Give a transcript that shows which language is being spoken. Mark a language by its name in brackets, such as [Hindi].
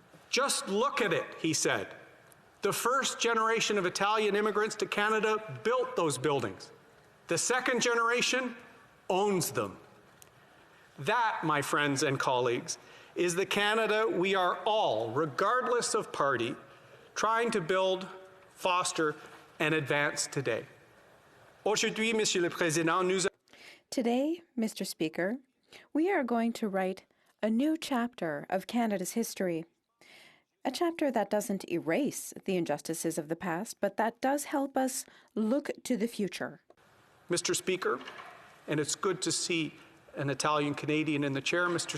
[English] Just look at it, he said. The first generation of Italian immigrants to Canada built those buildings. The second generation owns them. That, my friends and colleagues, is the Canada we are all, regardless of party, trying to build, foster, and advance today. [French] Aujourd'hui, Monsieur le Président, nous... [English] Today, Mr. Speaker, we are going to write a new chapter of Canada's history. A chapter that doesn't erase the injustices of the past, but that does help us look to the future. Mr. Speaker, and it's good to see an Italian Canadian in the chair, Mr.